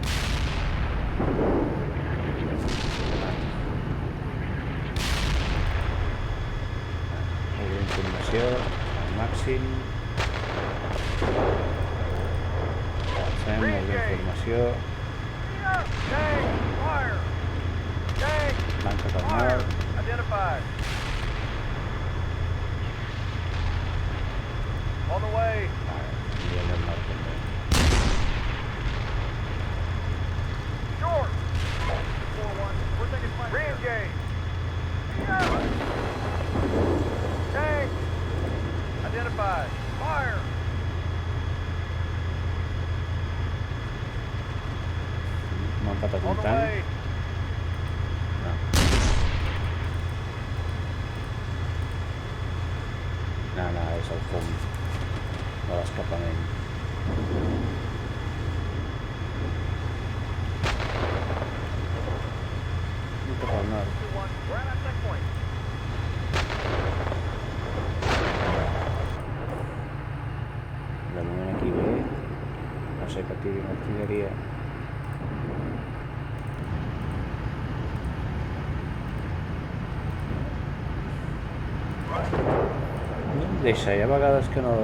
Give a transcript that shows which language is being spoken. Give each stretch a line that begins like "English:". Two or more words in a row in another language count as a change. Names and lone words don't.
Catalan: Obrim formació al màxim. Avancem, obrim formació. Van cap al nord.
English: Identified. On the way.
Catalan: Vale, anirem al nord també.
English: Short. 4-1. We're taking fire. Re-engage. Tank. Identified. Fire.
Catalan: M'ha empatat
English: On
Catalan: un
English: the
Catalan: tanc.
English: way.
Catalan: No. No, no, és el fum de l'escapament. Cap al nord. 2-1.
English: We're at our checkpoint.
Catalan: De moment aquí bé. No sé que tiri l'artilleria. No em deixa, hi ha vegades que no...